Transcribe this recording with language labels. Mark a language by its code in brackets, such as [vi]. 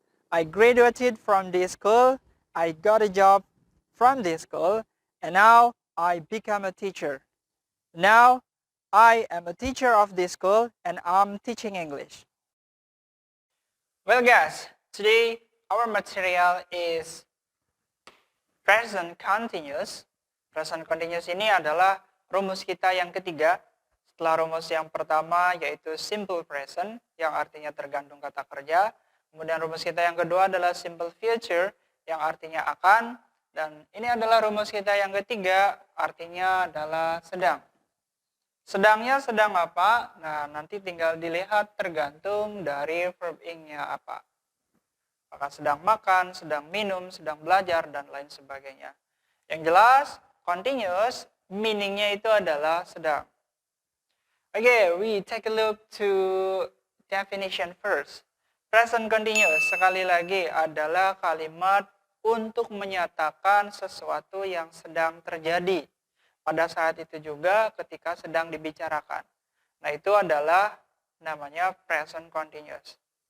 [en] I graduated from this school, I got a job from this school, and now I become a teacher. Now I am a teacher of this school and I'm teaching English. Well guys, today our material is present continuous. [id] Present continuous ini adalah rumus kita yang ketiga. Setelah rumus yang pertama yaitu simple present yang artinya tergantung kata kerja. Kemudian rumus kita yang kedua adalah simple future yang artinya akan. Dan ini adalah rumus kita yang ketiga artinya adalah sedang. Sedangnya sedang apa? Nah, nanti tinggal dilihat tergantung dari verb ing-nya apa. Apakah sedang makan, sedang minum, sedang belajar, dan lain sebagainya. Yang jelas, continuous, meaning-nya itu adalah sedang. [en] Okay, we take a look to definition first. [id] Present continuous, sekali lagi, adalah kalimat untuk menyatakan sesuatu yang sedang terjadi. Pada saat itu juga ketika sedang dibicarakan. Nah, itu adalah namanya present continuous.